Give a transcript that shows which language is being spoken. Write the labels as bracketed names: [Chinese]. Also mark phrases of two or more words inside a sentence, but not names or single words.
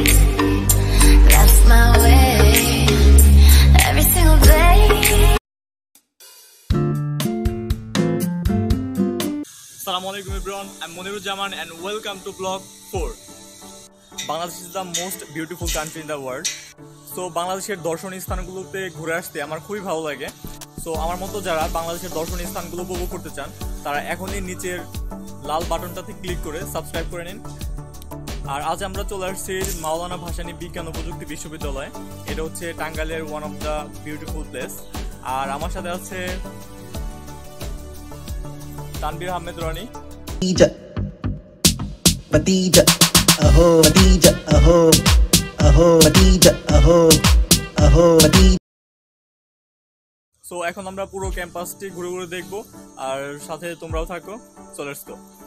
[English] That's my way. Every single day. Assalamualaikum everyone, I'm Moniruzzaman and welcome to vlog 4. Bangladesh is the most beautiful country in the world. [Bangla] So বাংলাদেশের দর্শনীয় স্থানগুলোতে ঘুরে আসতে আমার খুবই ভালো লাগে। সো আমার মতো যারা বাংলাদেশের দর্শনীয় স্থানগুলো উপভোগ করতে চান তারা এখনই নিচের লাল বাটনটাতে ক্লিক করে সাবস্ক্রাইব করে নিন। আর আজ আমরা চলে আসছি মাওলানা ভাসানী বিজ্ঞান ও প্রযুক্তি বিশ্ববিদ্যালয়। এটা হচ্ছে টাঙ্গাইলের [English] one of the beautiful place. [Bangla] আর আমার সাথে আছে তানভীর আহমেদ রনি। Batija, aho, Batija, aho, aho, Batija, aho, aho, Batija. সো এখন আমরা পুরো ক্যাম্পাসটি ঘুরে ঘুরে দেখবো আর সাথে তোমরাও থাকো। [English] so let's go.